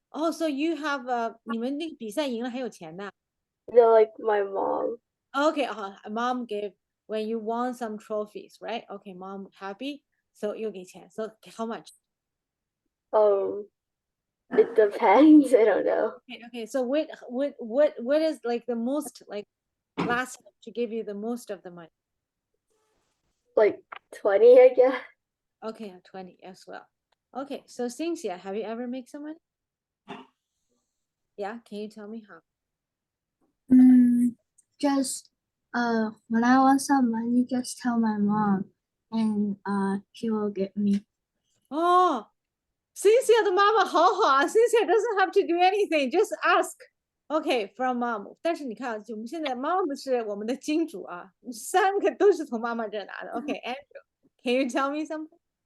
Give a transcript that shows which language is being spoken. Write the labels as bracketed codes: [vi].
[en] Oh, so you have [zh] 你们那个比赛赢了还有钱的。 [en] No, like my mom. Okay, mom gave when you won some trophies, right? Okay, mom happy, so [zh] 又给钱. [en] So how much? It depends. I don't know. Okay. So what is like the most like last time she gave you the most of the money? Like 20, I guess. Okay, 20 as well. Okay, so Cynthia, have you ever made some money? Yeah, can you tell me how? Just when I want some money, just tell my mom, and she will give me. Oh, Cynthia [zh] 的妈妈好好啊， [en] Cynthia doesn't have to do anything, just ask. Okay, from mom. [zh] 但是你看啊，就我们现在 mom 是我们的金主啊，三个都是从妈妈这儿拿的。 [en] Okay, Andrew, can you tell me something?